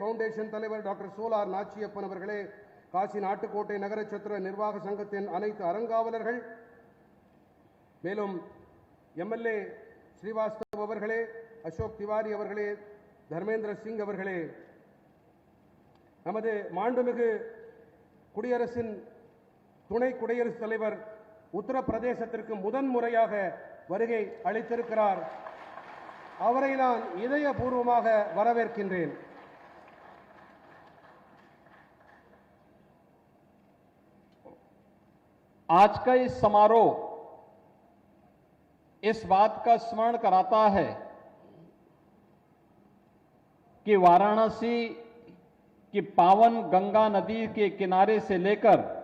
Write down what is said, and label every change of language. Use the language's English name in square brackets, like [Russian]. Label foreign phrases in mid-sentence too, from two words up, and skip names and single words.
[Tamil] ஃபவுண்டேஷன் தலைவர் டாக்டர் சோலார் நாச்சியப்பன் அவர்களே, காசி நாட்டுக்கோட்டை நகர சத்திர நிர்வாக சங்கத்தின் அனைத்து அறங்காவலர்கள், மேலும் MLA ஸ்ரீவாஸ்தவ் அவர்களே, அசோக் திவாரி அவர்களே, தர்மேந்திர சிங் அவர்களே, நமது மாண்புமிகு குடியரசின் துணை குடியரசுத் தலைவர் உத்தரப்பிரதேசத்திற்கு முதன்முறையாக வருகை அளித்திருக்கிறார். அவரை நான் இதயபூர்வமாக வரவேற்கின்றேன். [Hindi] आज का इस समारोह इस बात का स्मरण कराता है कि वाराणसी की पावन गंगा नदी के किनारे से लेकर